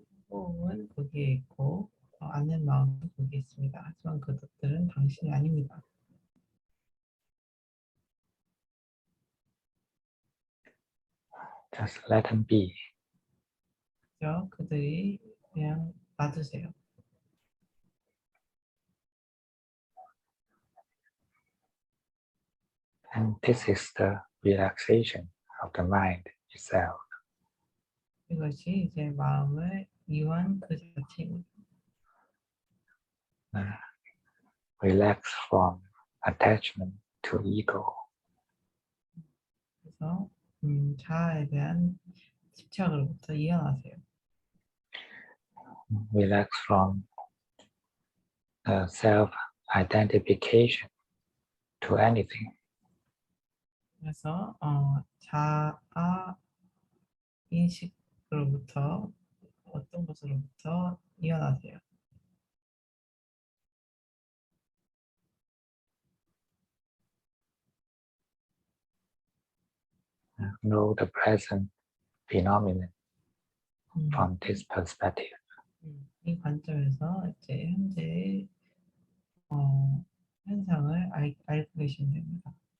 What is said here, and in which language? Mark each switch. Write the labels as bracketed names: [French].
[Korean] 호흡은 거기에 있고 아는 마음도 거기에 있습니다. 하지만 그것들은 당신이 아닙니다. [English] Just let them be. [Korean] 그죠? 그들이 그냥 놔두세요. [English] And this is the relaxation of the mind itself. [Korean] 이것이 이제 마음을 이완 그 자체입니다. [English] Relax from attachment to ego. [Korean] 그래서 자아에 대한 집착으로부터 이완하세요. [English] Relax from self-identification to anything. [Korean] 그래서 자아 인식으로부터 어떤 것으로부터 이완하세요. [English] Know the present phenomenon from this perspective. [Korean] 이 관점에서 이제 현재의 현상을 알고 계시면 됩니다.